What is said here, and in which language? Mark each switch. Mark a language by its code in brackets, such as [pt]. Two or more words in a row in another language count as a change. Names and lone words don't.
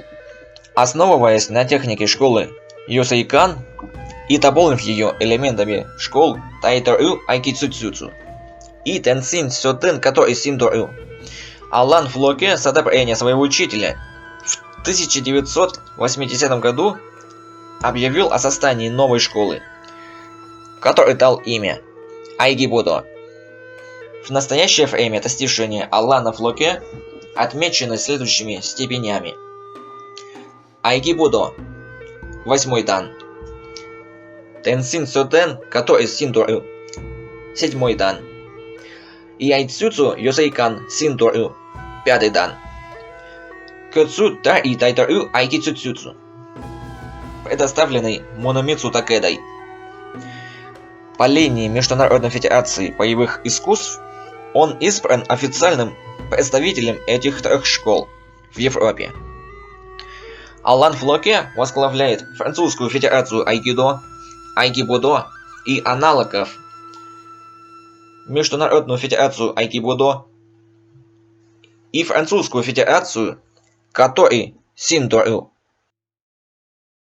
[ru] Основываясь на технике школы Йосейкан и дополнив ее элементами школ Тайторю Айкицуцу и Тенсин Сёдэн Като и Синдорю, Алан Флоке с одобрения своего учителя в 1980 году объявил о создании новой школы, которой дал имя айкидо. В настоящее время достижения Алана Флоке отмечены следующими степенями: айкидо 8 дан, Тенсин Сёдэн Като и Синдорю 7 дан, и Айцуцу Йосейкан Синдорю 5 дан, Кёцу Да и Тайторю Айкицуцу, предоставленный Муномицу Такэдой. По линии Международной Федерации Боевых Искусств он избран официальным представителем этих 3 школ в Европе. Алан Флоке возглавляет Французскую Федерацию айкидо, айкибудо и аналогов, Международную Федерацию айкибудо и Французскую Федерацию Като и Синдорю.